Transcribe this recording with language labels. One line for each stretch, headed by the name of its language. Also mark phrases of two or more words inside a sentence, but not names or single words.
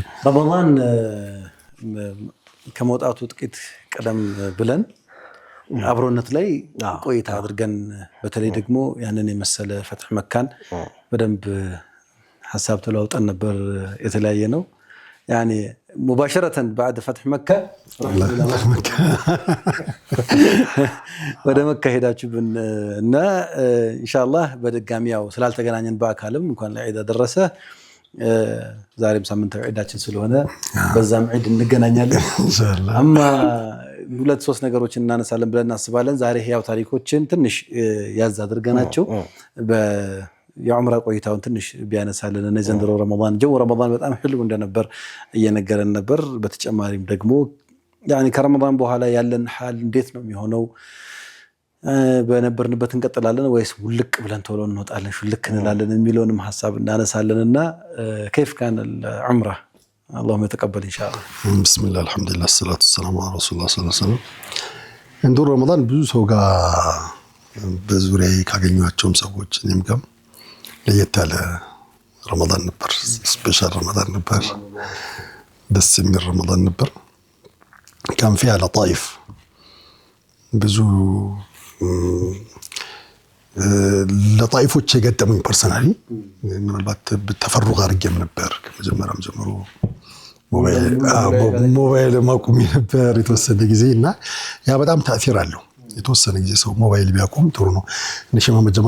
Amharic: ረመዳን ከመውጣቱ ጥቂት ቀደም ብለን አብሮነት ላይ ቆይታ አድርገን በተለይ ደግሞ ያንን የመሰለ ፈትህ መካን በደንብ ሐሳብ ተለዋውጠን ነበር። የተለያየ ነው ያኒ
Arabic: مباشرة بعد فتح مكة
Amharic: ወደ መካ ሄዳችሁብን እና ኢንሻአላህ በድጋሚ ያው ስላልተገናኘን በአካልም እንኳን ለዒድ አደረሰ። ዛሬም ሳምንታዊ ዒዳችን ስለሆነ በዛም ዒድ እንገናኛለን ኢንሻአላህ። አማ ሁለት ሶስት ነገሮችን እናነሳለን ብለን እናስባለን። ዛሬ ህያው ታሪኮችን ትንሽ ያዝ አድርገናቸው የዑምራ ቆይታውን ትንሽ ቢያነሳልን እና ዘንድሮ ረመዳን ጀው ረመዳን በጣም ህልው እንደነበር እየነገረን ነበር። በተጨማሪም ደግሞ ያኒ ከረመዳን በኋላ ያለን ሐል እንዴት ነው የሚሆነው? በነበርንበት እንቀጥላለን ወይስ ውልቅ ብለን ቶሎ እንወጣለን ሹልክ እንላለን የሚለውንም ሐሳብ እናነሳለንና
Arabic: كيف كان العمره اللهم يتقبل ان شاء الله. بسم الله الحمد لله الصلاه والسلام على رسول الله صلى الله عليه وسلم.
Amharic: እንዶ ረመዳን ብዙ ሰው ጋር በዙሪያ ካገኘኋቸውም ሰዎች እኔም ጋር ለየት ያለ ረመዳን ነበር። ስፔሻል ረመዳን ነበር። ደስ የሚል ረመዳን ነበር።
Arabic: كان فيها لطائف
Amharic: ብዙ ለጣይፎች የገጠሙኝ ፐርሰናሊ ምናልባት በተፈሩቅ አድርጌም ነበር። ከመጀመሪያም ጀምሮ ሞባይል ማቆም ነበር የተወሰነ ጊዜ እና ያ በጣም ተአሲር አለው። የተወሰነ ጊዜ ሰው ሞባይል ቢያቆም ጥሩ ነው። ነሽማ መጀመር